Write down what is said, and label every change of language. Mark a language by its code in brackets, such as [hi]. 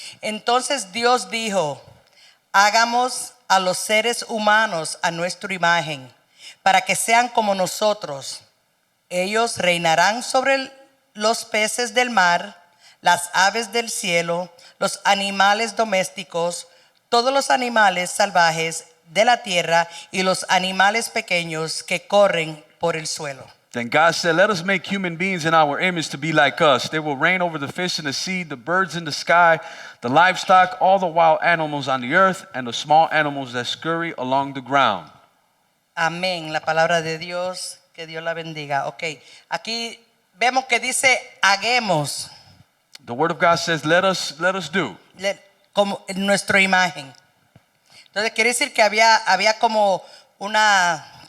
[es] Entonces Dios dijo: hagamos a los seres humanos a nuestra imagen, para que sean como nosotros. Ellos reinarán sobre los peces del mar, las aves del cielo, los animales domésticos, todos los animales salvajes de la tierra y los animales pequeños que corren por el suelo. [en] Then God said, let us make human beings in our image to be like us. They will reign over the fish in the sea, the birds in the sky, the livestock, all the wild animals on the earth, and the small animals that scurry along the ground. [es] Amén. La palabra de Dios, que Dios la bendiga. Ok, aquí vemos que dice haguemos. [en] The word of God says, let us do. [es] Como en nuestra imagen. Entonces quiere decir que había como una